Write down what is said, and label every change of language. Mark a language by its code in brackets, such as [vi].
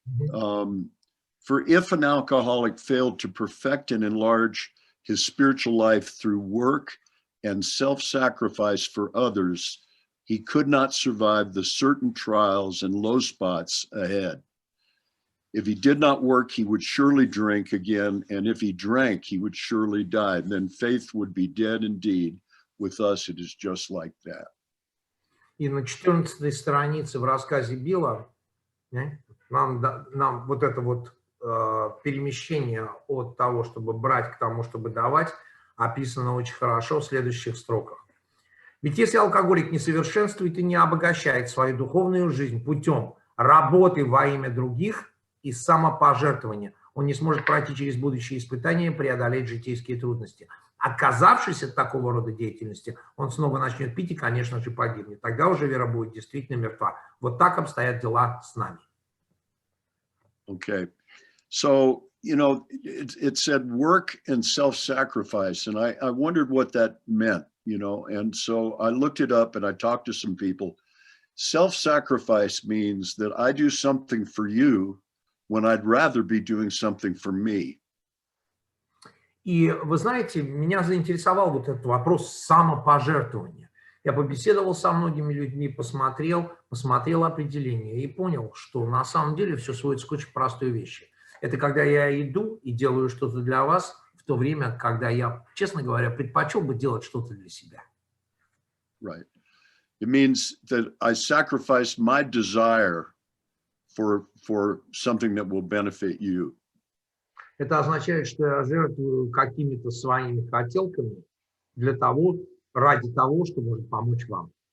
[en] For if an alcoholic failed to perfect and enlarge his spiritual life through work and self-sacrifice for others, he could not survive the certain trials and low spots ahead. If he did not work, he would surely drink again, and if he drank, he would surely die. Then faith would be dead indeed. With us, it is just like that. [ru] И на 14-й странице в рассказе Билла нам вот это вот перемещение от того, чтобы брать, к тому, чтобы давать, описано очень хорошо в следующих строках. Ведь если алкоголик не совершенствует и не обогащает свою духовную жизнь путем работы во имя других и самопожертвования, он не сможет пройти через будущие испытания и преодолеть житейские трудности. Отказавшись от такого рода деятельности, он снова начнет пить и, конечно же, погибнет. Тогда уже вера будет действительно мертва. Вот так обстоят дела с нами. [en] Okay. So, you know, it said work and self-sacrifice, and I wondered what that meant, you know, and so I looked it up and I talked to some people. Self-sacrifice means that I do something for you when I'd rather be doing something for me. [ru] И вы знаете, меня заинтересовал вот этот вопрос самопожертвования. Я побеседовал со многими людьми, посмотрел определение и понял, что на самом деле все сводится к очень простой вещи. Это когда я иду и делаю что-то для вас, в то время, когда я, честно говоря, предпочел бы делать что-то для себя. [en] Right. It means that I sacrifice my desire for something that will benefit you. [ru] Это означает, что я жертвую какими-то своими хотелками ради того, что может помочь вам.